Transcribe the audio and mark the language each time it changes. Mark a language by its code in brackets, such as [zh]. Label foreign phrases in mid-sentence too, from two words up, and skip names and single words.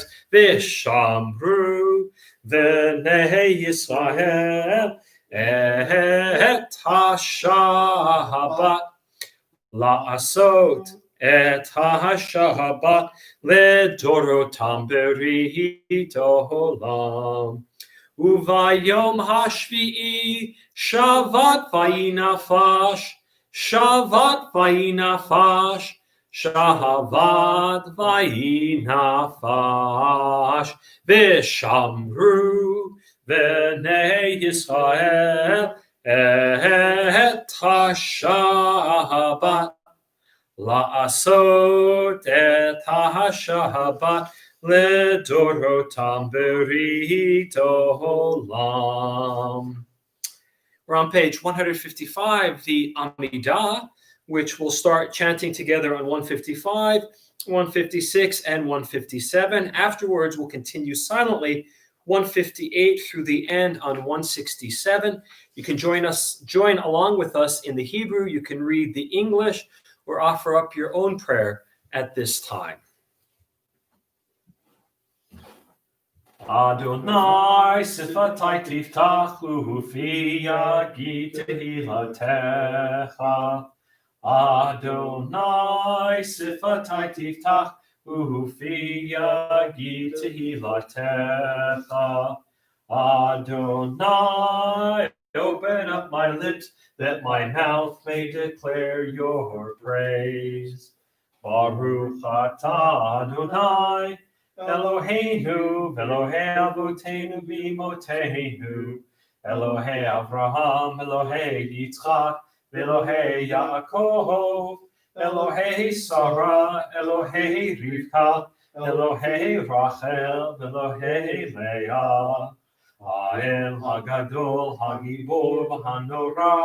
[he] ושמרו בני ישראל את השבת לעשות את השבת לדרתם ברית עולם. וביום השביעי שבת וינפש, שבת וינפש, שבת וינפש. ושמרו בני ישראל את השבת לעשות את השבת לדרתם ברית עולם. [en] We're on page 155, the Amidah, which we'll start chanting together on 155, 156, and 157. Afterwards, we'll continue silently 158 through the end on 167. You can join along with us in the Hebrew. You can read the English or offer up your own prayer at this time. [he] אדני שפתי תפתח ופי יגיד תהלתך. אדני שפתי תפתח ופי יגיד תהלתך. [en] Adonai, open up my lips that my mouth may declare your praise. [he] ברוך אתה אדני אלהינו, אלהי אבותינו ואמותינו, אלהי אברהם, אלהי יצחק, אלהי יעקב, אלהי שרה, אלהי רבקה, אלהי רחל, אלהי לאה, האל הגדול, הגבור, והנורא,